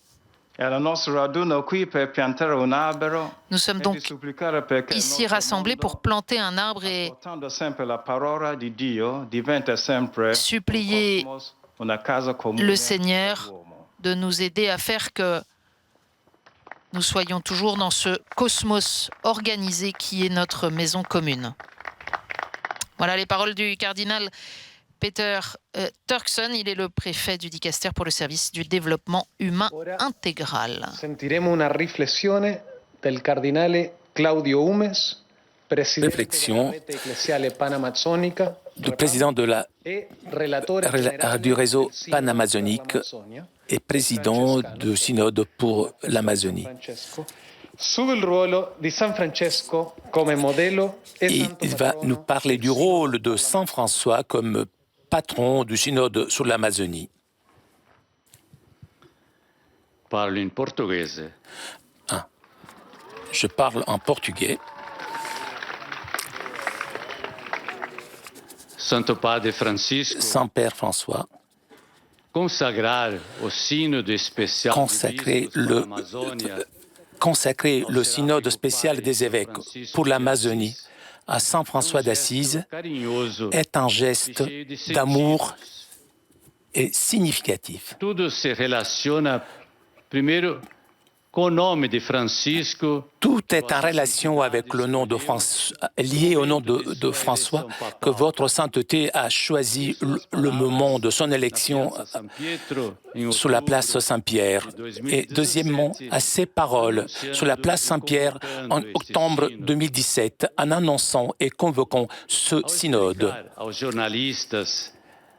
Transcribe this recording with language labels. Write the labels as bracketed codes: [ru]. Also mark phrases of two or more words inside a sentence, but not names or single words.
[fr] Nous sommes donc ici rassemblés pour planter un arbre et supplier le Seigneur de nous aider à faire que nous soyons toujours dans ce cosmos organisé qui est notre maison commune. Voilà les paroles du cardinal Peter Turkson. Il est le préfet du Dicaster pour le service du développement humain intégral. [it] Sentiremo una riflessione del cardinale Claudio Umes, [fr] Réflexion du président du réseau panamazonique et président du synode pour l'Amazonie. Et il va nous parler du rôle de Saint François comme patron du synode sur l'Amazonie. [it] Parlo in portoghese. [fr] Je parle en portugais. [pt] Santo Padre Francisco, [fr] Saint-Père François, consacrer le synode spécial des évêques pour l'Amazonie à Saint François d'Assise est un geste d'amour et significatif. [pt] Tudo se relaciona primeiro com o nome de Francisco. [fr] Tout est en relation avec le nom de François, lié au nom de François, que votre sainteté a choisi le moment de son élection sur la place Saint-Pierre. Et deuxièmement, à ses paroles sur la place Saint-Pierre en octobre 2017, en annonçant et convoquant ce synode.